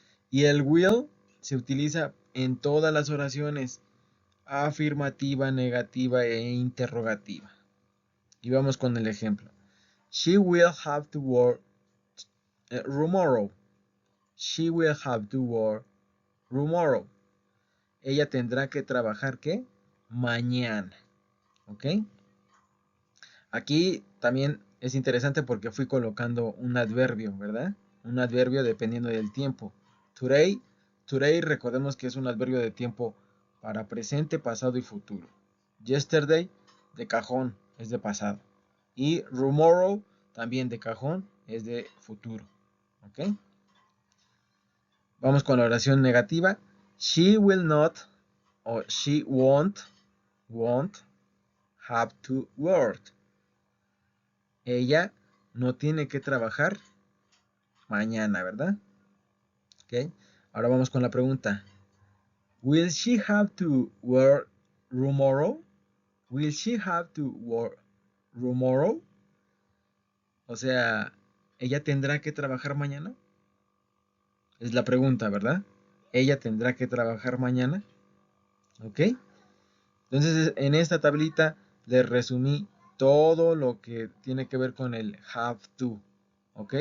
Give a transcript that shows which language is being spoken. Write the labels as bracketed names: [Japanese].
[Spanish] Y el will se utiliza en todas las oraciones afirmativa, negativa e interrogativa. Y vamos con el ejemplo. [English] She will have to work tomorrow. She will have to work tomorrow. [Spanish] Ella tendrá que trabajar, ¿qué? Mañana. ¿Ok? Aquí también es interesante porque fui colocando un adverbio, ¿verdad? Un adverbio dependiendo del tiempo. Today, recordemos que es un adverbio de tiempo para presente, pasado y futuro. Yesterday, de cajón, es de pasado. Y tomorrow, también de cajón, es de futuro. ¿Ok? Vamos con la oración negativa. [English] She will not o she won't have to work. [Spanish] Ella no tiene que trabajar mañana, ¿verdad? ¿Ok? Ahora vamos con la pregunta. [English] Will she have to work tomorrow? Will she have to work tomorrow? [Spanish] O sea, ¿ella tendrá que trabajar mañana? Es la pregunta, ¿verdad? ¿Ella tendrá que trabajar mañana? ¿Ok? Entonces, en esta tablita les resumí todo lo que tiene que ver con el have to. ¿Ok?